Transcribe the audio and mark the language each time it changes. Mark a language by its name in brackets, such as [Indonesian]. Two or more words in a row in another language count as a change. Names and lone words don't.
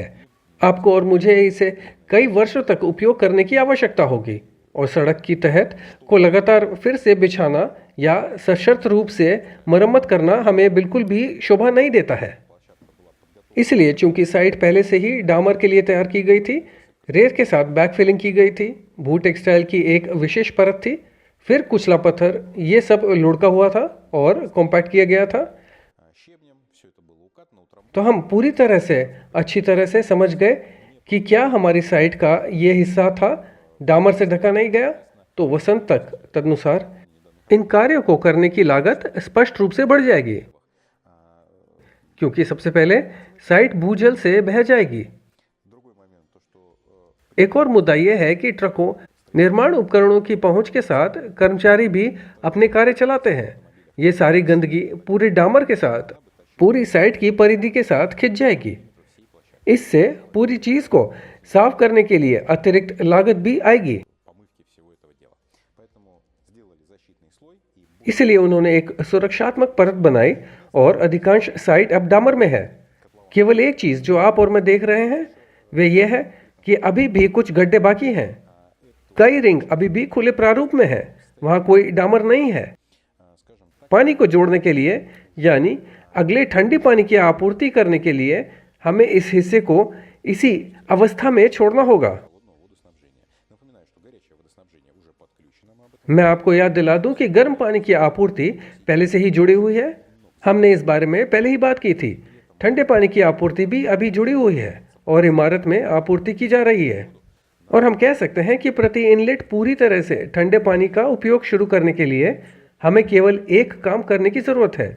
[Hindi] आपको और मुझे इसे कई वर्षों तक उपयोग करने की आवश्यकता होगी और सड़क की तहत को लगातार फिर से बिछाना या सशर्त रूप से मरम्मत करना हमें बिल्कुल भी शोभा नहीं देता है। इसलिए चूंकि साइट पहले से ही डामर के लिए तैयार की गई थी, रेत के साथ बैकफिलिंग की गई थी, भू टेक्सटाइल की एक विशेष परत थी, फिर कुचला पत्थर, ये सब लुढ़का हुआ था और कॉम्पैक्ट किया गया था। [Russian] Щебнем все это было укатано, утрамбовано. [Hindi] तो हम पूरी तरह से अच्छी तरह से समझ गए कि क्या हमारी साइट का ये हिस्सा था डामर से ढका नहीं गया। तो वसंत तक तदनुसार इन कार्यों को करने की लागत स्पष्ट रूप से बढ़ जाएगी क्योंकि सबसे पहले साइट भूजल से बह जाएगी। [Russian] Другой момент, то, что [Hindi] एक और मुद्दा यह है कि ट्रकों, निर्माण उपकरणों की पहुंच के साथ कर्मचारी भी अपने कार्य चलाते हैं। ये सारी गंदगी पूरे डामर के साथ पूरी साइट की परिधि के साथ खिंच जाएगी। इससे पूरी चीज को साफ करने के लिए अतिरिक्त लागत भी आएगी। [Russian] помывки всего этого дела. Поэтому сделали защитный слой и [Hindi] इसलिए उन्होंने एक सुरक्षात्मक परत बनाई और अधिकांश साइट अब डामर में है। केवल एक चीज जो आप और मैं देख रहे हैं वह यह है कि अभी भी कुछ गड्ढे बाकी हैं। कई रिंग अभी भी खुले प्रारूप में है, वहां कोई डामर नहीं है। पानी को जोड़ने के लिए यानी अगले ठंडी पानी की आपूर्ति करने के लिए हमें इस हिस्से को इसी अवस्था में छोड़ना होगा। [Russian] холодного водоснабжения. Напоминаю, что горячее водоснабжение уже подключено, мы об этом [Hindi] मैं आपको याद दिला दूं कि गर्म पानी की आपूर्ति पहले से ही जुड़ी हुई है। हमने इस बारे में पहले ही बात की थी। ठंडे पानी की आपूर्ति भी अभी जुड़ी हुई है और इमारत में आपूर्ति की जा रही है। और हम कह सकते हैं कि प्रति इनलेट पूरी तरह से ठंडे पानी का उपयोग शुरू करने के लिए हमें केवल एक काम करने की जरूरत है।